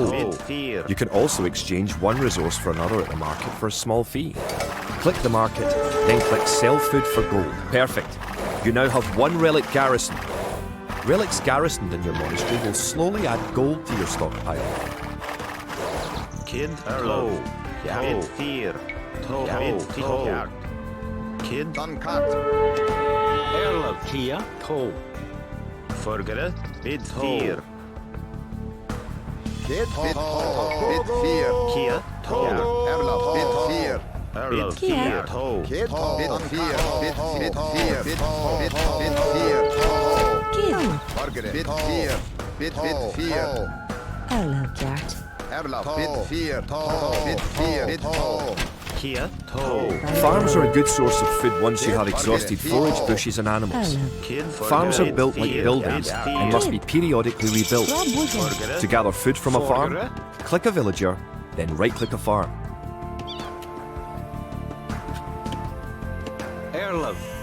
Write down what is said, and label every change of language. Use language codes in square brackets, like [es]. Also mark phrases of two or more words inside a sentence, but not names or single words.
[en] You can also exchange one resource for another at the market for a small fee. Click the market, then click Sell Food for Gold. Perfect. You now have 1 relic garrison. Relics garrisoned in your monastery will slowly add gold to your stockpile. Kid Toe. Bid 4. Toe. Bid 4. Kid Dan kat. Erlov. Kia. Toe. Forgere. Bid 4. Kid. Bid 4. Kia. Toe. Erlov. Bid 4. Erlov. Kia. Kia. Toe. Kid. Bid 4. Bid 4. Bid 4. Bid 4. Kill. Margaret. Bid 4. Bid 4. Hello, Gert. Erlov. Bid 4. Bid 4. Bid 4. Kia. Toe. Farms are a good source of food once you have exhausted forage, bushes and animals. Hello. Kid. Farms are built like buildings and must be periodically rebuilt. Rob Woodland. To gather food from a farm, click a villager, then right-click a farm. Erlov.